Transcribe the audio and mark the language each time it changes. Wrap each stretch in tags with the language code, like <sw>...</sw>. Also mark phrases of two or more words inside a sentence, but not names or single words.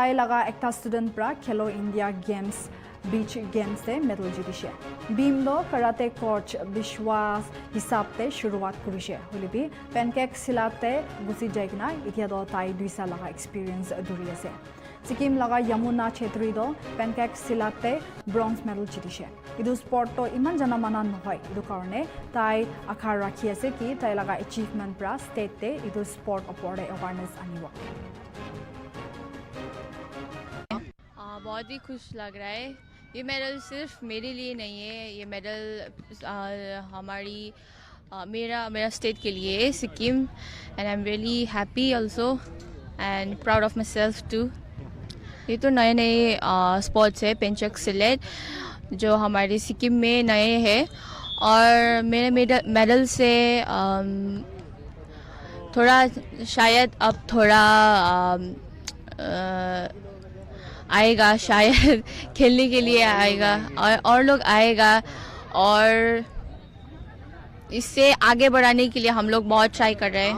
<nag>laga ekta student pra Khelo India Games</nag> <en>beach games</en> <nag>te medal jidishe beam do</nag> <en>karate coach</en> <nag>Bishwas hisab te shuruat kurishe holibi pancake silat te gusi jaigna itia do tai duisa laga experience duri ase Sikkim laga Yamuna Chetri do pancake silate bronze medal jidishe idu sport to iman jana mana nohoi idu karone tai akhar rakhi ase ki tai laga achievement pra state te idu sport upore awareness anibo</nag> <hi>बहुत ही खुश लग रहा है ये मेडल सिर्फ मेरे लिए नहीं है ये मेडल हमारी मेरा मेरा स्टेट के लिए सिक्किम,</hi> <en>And I am really happy also and proud of my self too.</en> <hi>ये तो नए नए स्पोर्ट्स है पेंचक सिलेट जो हमारे सिक्किम में नए हैं, और मेरे मेडल से थोड़ा शायद अब थोड़ा आएगा, शायद खेलने के लिए आएगा और लोग आएगा, और इससे आगे बढ़ाने के लिए हम लोग बहुत ट्राई कर रहे हैं।</hi>